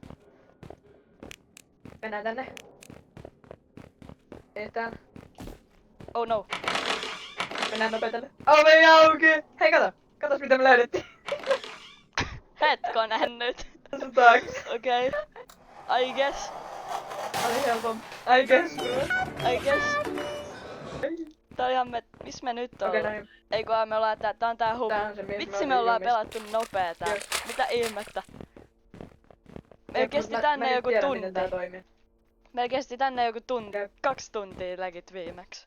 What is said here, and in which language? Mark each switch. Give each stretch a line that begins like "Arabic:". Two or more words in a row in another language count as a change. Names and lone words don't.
Finnish: Mennään tänne. Etään.
English: Oh no.
Finnish: Mennään nopea tänne. Ovi auki! Hei kato! Katos mitä me löydettiin. Hetkonen nyt. Tässä taakse. Okei.
English: I guess.
Finnish: Oli helpompi.
English: I guess, bro. I guess.
Finnish: Tää on ihan miss me nyt Okei, ollaan? no niin. Ei kun me ollaan tää on tää hub. Tää on se mies. Vitsi me ollaan pelattu nopea tää. Joo. Mitä ihmettä? Meillä Jep, kesti mut tänne mä joku nyt tiedän, tunti. miten tää toimii. Meillä kesti tänne joku tunti. Jep. 2 tuntia legit viimeksi.